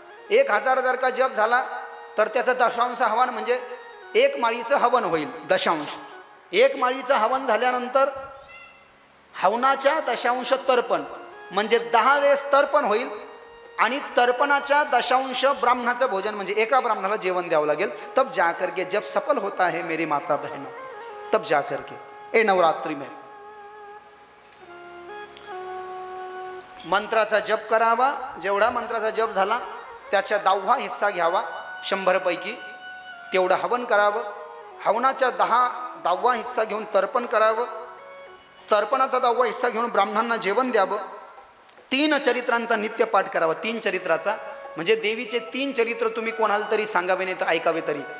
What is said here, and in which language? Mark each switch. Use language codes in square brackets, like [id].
[mr] 1000 जर का जप झाला तर त्याचं दशांश हवन म्हणजे 1 माळीचं हवन होईल। दशांश 1 माळीचं हवन झाल्यानंतर हवनाच्या दशांश तर्पण म्हणजे 10 वेळेस तर्पण होईल आणि तर्पणाच्या दशांश ब्राह्मणाचं भोजन म्हणजे एका ब्राह्मणाला जेवण द्यावं लागेल। [hi] तब जा करके जब सफल होता है मेरी माता बहनों, तब जा करके ए नवरात्रि में [mr] मंत्राचा जप करावा। जेवढा मंत्राचा जप झाला त्याचा 10वा हिस्सा घ्यावा 100 पैकी, तेवढं हवन करावं। हवनाच्या 10वा हिस्सा घेऊन तर्पण करावं। तर्पणाचा 10वा हिस्सा घेऊन ब्राह्मणांना जेवण द्यावं। 3 चरित्रांचा नित्य पाठ करावा। 3 चरित्राचा म्हणजे देवीचे 3 चरित्र तुम्ही कोणाला तरी सांगावे नाही तर ऐकावे तरी।